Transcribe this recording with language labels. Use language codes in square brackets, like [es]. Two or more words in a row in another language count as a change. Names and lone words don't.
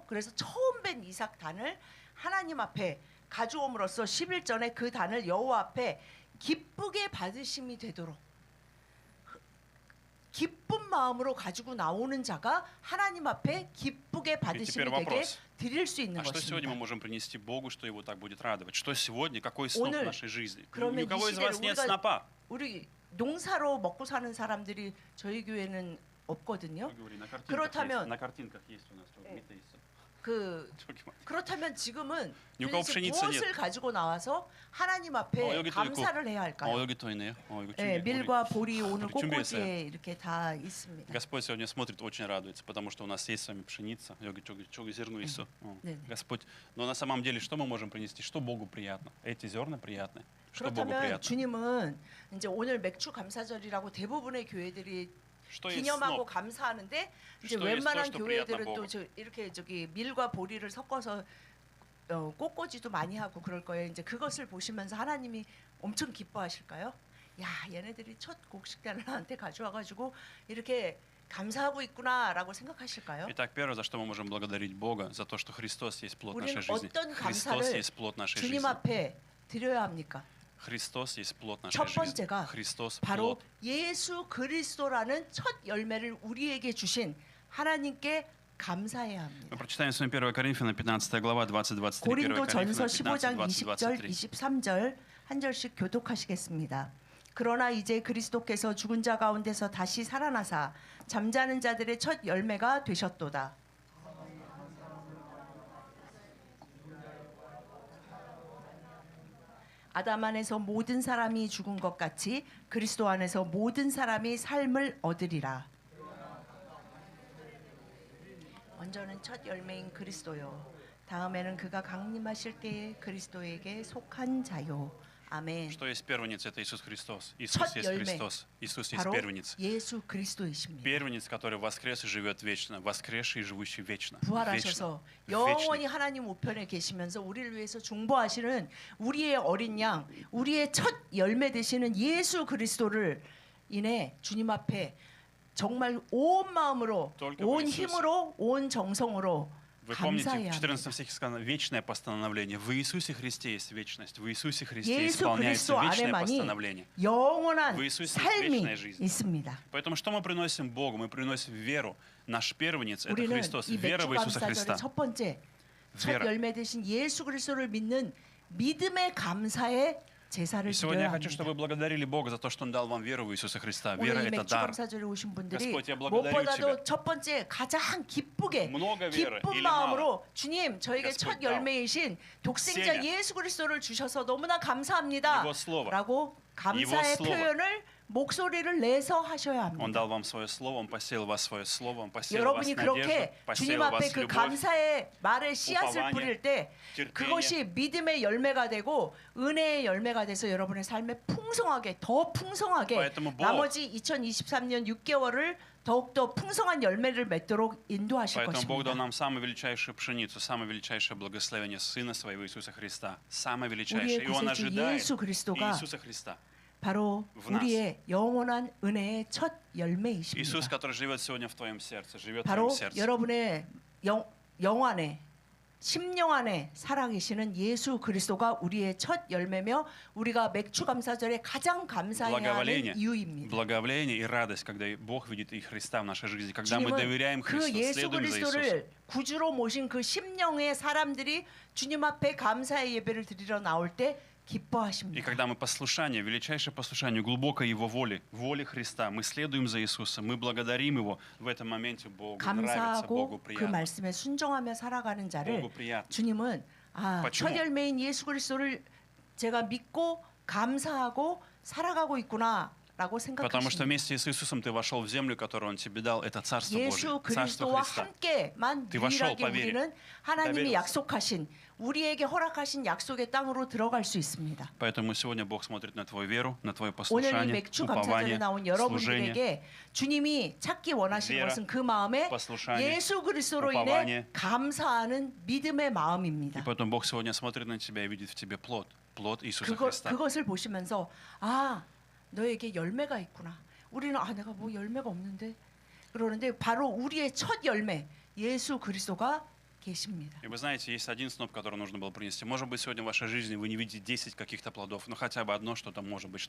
[ko] 그래서 처음 벤 이삭단을 하나님 앞에 가져옴으로써 11전에 그 단을 여호와 앞에 기쁘게 받으심이 되도록 기쁜 마음으로 가지고 나오는 자가 하나님 앞에 기쁘게 받으심이 [ru] теперь [ko] 되게 [ru] вопрос. [ko] 드릴 수 있는 [ru] А что сегодня мы [ko] 것입니다. [ru] можем принести Богу, что Его так будет радовать? Что сегодня, какой сноп в [ko] 오늘 [ru] нашей жизни? Ни [ko] 그러면 [ru] у кого [ko] 이 [ru] из [ko] 시대를 [ru] вас нет [ko] 우리가 [ru] снопа. [ko] 우리 농사로 먹고 사는 사람들이 저희 교회는 없거든요. [ru] Мы говорим, на [ko] 그렇다면- [ru] на картинках есть у нас. [ko] 네. 그 저기 막. 그렇다면 지금은 [ru] Ни у кого [ko] 도대체 [ru] пшеницы нет. [ko] 무엇을 가지고 나와서 하나님 앞에 여기도 감사를 해야 할까요? 여기 또 있네요. 이거 네, 준비. 밀과 보리 오늘 우리 준비했어요. 꽃꽂이에 이렇게 다 있습니다. [ru] Господь сегодня смотрит, очень радуется, потому что у нас есть с вами пшеница, [ko] 여기 저기 зерно 있어. 네네. [ru] Господь, но на самом деле что мы можем принести? Что Богу приятно? Эти зерна приятны. Что Богу [ko] 그렇다면 [ru] приятно? [ko] 주님은 이제 오늘 맥주 감사절이라고 대부분의 교회들이 [ru] Что есть [ko] 기념하고 [ru] сноп? [ko] 감사하는데 이제 [ru] что есть [ko] 웬만한 [ru] то, что приятно [ko] 교회들은 또 [ru] Богу. [ko] 이렇게 저기 밀과 보리를 섞어서 꽃꽂이도 많이 하고 그럴 거예요. 이제 그것을 보시면서 하나님이 엄청 기뻐하실까요? 야, 얘네들이 첫 곡식단을 나한테 가져와가지고 이렇게 감사하고 있구나라고 생각하실까요? [ru] Итак, первое, за что мы можем благодарить Бога, за то, что Христос есть плод [ko] 우리는 [ru] нашей жизни. [ko] 어떤 [ru] Христос [ko] 감사를 [ru] есть плод нашей [ko] 주님 [ru] жизни. [ko] 앞에 드려야 합니까? [ru] Христос есть плод нашей [ko] 첫 [ru] жизни. [ko] 번째가 [ru] Христос [ko] 바로 [ru] плод. [ko] 예수 그리스도라는 첫 열매를 우리에게 주신 하나님께 감사해야 합니다. [ru] Мы прочитаем с вами 1 Коринфянам 15 глава 20-23. 1 [ko] 고린도 전서 [ru] Коринфянам [ko] 15장 [ru] 15, [ko] 20절 [ru] 20-23. [ko] 23절 한 절씩 교독하시겠습니다. 그러나 이제 그리스도께서 죽은 자 가운데서 다시 살아나사 잠자는 자들의 첫 열매가 되셨도다. 아담 안에서 모든 사람이 죽은 것 같이 그리스도 안에서 모든 사람이 삶을 얻으리라. 먼저는 첫 열매인 그리스도요. 다음에는 그가 강림하실 때에 그리스도에게 속한 자요. 아멘. [ru] Что есть первенец? Это Иисус Христос. Иисус [ko] 첫 [ru] есть [ko] 열매. [ru] Христос. Иисус есть [ko] 바로 [ru] первенец. [ko] 예수 그리스도이십니다. [ru] Первенец, который воскрес и живет вечно. Воскресший и живущий вечно. [ko] 부활하셔서 [ru] Вечный. [ko] 영원히 하나님 우편에 계시면서 우리를 위해서 중보하시는 우리의 어린 양, 우리의 첫 열매 되시는 예수 그리스도를 인해 주님 앞에 정말 온 마음으로, [ru] Только [ko] 온 [ru] в Иисусе. [ko] 힘으로, 온 정성으로 [ru] Вы помните, [ko] 감사해야 [ru] в [ko] 합니다. [ru] 14 стихе сказано вечное постановление. В Иисусе Христе есть вечность. В Иисусе Христе [ko] 예수 [ru] исполняется [ko] 그리스도 [ru] вечное [ko] 안에만이 [ru] постановление. [ko] 영원한 [ru] В Иисусе есть [ko] 삶이 [ru] вечная жизнь. [ko] 있습니다. [ru] Поэтому что мы приносим Богу? Мы приносим веру. Наш первенец – это [ko] 우리는 [ru] Христос. [ko] 이 [ru] Вера в [ko] 맥주 [ru] Иисуса Христа. [ko] 감사절의 첫 번째 첫 [ru] Вера. [ko] 열매 되신 예수 그리스도를 믿는 믿음의 감사의 제사를 [ru] И сегодня я [ko] 드려야 [ru] хочу, чтобы [ko] 합니다. [ru] вы благодарили Бога за то, что Он дал вам веру в Иисуса Христа. Вера [ko] 오늘 이 [ru] – это [ko] 맥주 [ru] дар. [ko] 감사절에 오신 분들이 [ru] Господь, я благодарю [ko] 무엇보다도 [ru] Тебя. [ko] 첫 번째 가장 기쁘게 [ru] Много веры [ko] 기쁜 [ru] или [ko] 마음으로 주님 저에게 [ru] Господь [ko] 첫 [ru] дал. [ko] 열매이신 독생자 [ru] Семя. [ko] 예수 그리스도를 주셔서 너무나 감사합니다. [ru] Его слово. [ko] 라고 감사의 [ru] Его слово. [ko] 표현을 목소리를 내서 하셔야 [ru] Он [ko] 합니다. [ru] дал вам свое слово, Он посеял в вас свое слово, Он посеял в вас [ko] 여러분이 [ru] надежду, [ko] 그렇게 주님 [ru] посеял в [ko] 앞에 [ru] вас [ko] 그 [ru] любовь, [ko] 감사의 말의 씨앗을 우파바냐, 뿌릴 때 [ru] терпение. [ko] 그것이 믿음의 열매가 되고 은혜의 열매가 돼서 여러분의 삶에 풍성하게 더 풍성하게 [ru] Поэтому Бог- [ko] 나머지 2023년 6개월을 더욱더 풍성한 열매를 맺도록 인도하실 [ru] Поэтому Бог дал [ko] 것입니다. [ru] нам самую величайшую пшеницу, самое величайшее благословение Сына Своего Иисуса Христа. Самое [ko] 우리의 [ru] величайшее. И Он [ko] 구세주 [ru] ожидает [ko] 예수 그리스도가 [ru] Иисуса Христа. [ko] 바로 [ru] в нас. [ko] 우리의 영원한 은혜의 첫 [ru] Иисус, [ko] 열매이십니다. [ru] который живет сегодня в твоем сердце, живет в [ko] 바로 [ru] твоем сердце. [ko] 여러분의 영 안에 심령 안에 살아계시는 예수 그리스도가 우리의 첫 열매며 우리가 맥주 감사절에 가장 감사해야 [ru] Благоволение, [ko] 하는 이유입니다. [ru] благоволение и радость, когда Бог видит и Христа в нашей жизни, когда мы [ko] 주님은 [ru] доверяем [ko] 그 [ru] Христу, [ko] 예수 [ru] следуем за Иисусом. [ko] 그리스도를 구주로 모신 그 심령의 사람들이 주님 앞에 감사의 예배를 드리러 나올 때 [ru] И [ko] 기뻐하십니다. [ru] когда мы послушание, величайшее послушание, глубокой Его воли, воли Христа, мы следуем за Иисусом, мы благодарим Его, в этом моменте Богу нравится, Богу [ko] 감사하고 그 [ru] приятно. [ko] 말씀에 순종하며 살아가는 자를 [ru] Богу приятно. [ko] 주님은 [ru] почему? [ko] 첫 열매인 예수 그리스도를 제가 믿고 감사하고 살아가고 있구나라고 [ru] Потому что [ko] 생각하십니다. [ru] вместе с Иисусом ты вошел в землю, которую Он тебе дал, это Царство [ko] 예수 [ru] Божие, Царство [ko] 그리스도와 [ru] Христа. [ko] 함께만 [ru] ты вошел [ko] 유일하게 [ru] по вере. [ko] 우리는 하나님이 [ru] доверился. [ko] 약속하신 우리에게 허락하신 약속의 땅으로 들어갈 수 있습니다. [ru] Поэтому сегодня Бог смотрит на твою веру, на твое [ko] 오늘 이 [ru] послушание, [ko] 맥주 감사절에 [ru] упование, [ko] 나온 [ru] служение, [ko] 여러분들에게 주님이 찾기 원하시는 [ru] Вера, [ko] 것은 그 마음에 [ru] послушание, [ko] 예수 그리스도로 [ru] упование. [ko] 인해 감사하는 믿음의 마음입니다. [ru] И поэтому Бог сегодня смотрит на тебя и видит в тебе плод Иисуса Христа. [ko] 그것을 보시면서 너에게 열매가 있구나. 우리는 내가 뭐 열매가 없는데 그러는데 바로 우리의 첫 열매 예수 그리스도가 계십니다. [ru] И вы знаете, есть один сноп, который нужно было принести. Может быть, сегодня в вашей жизни вы не видите 10 каких-то плодов, но хотя бы одно что-то может быть.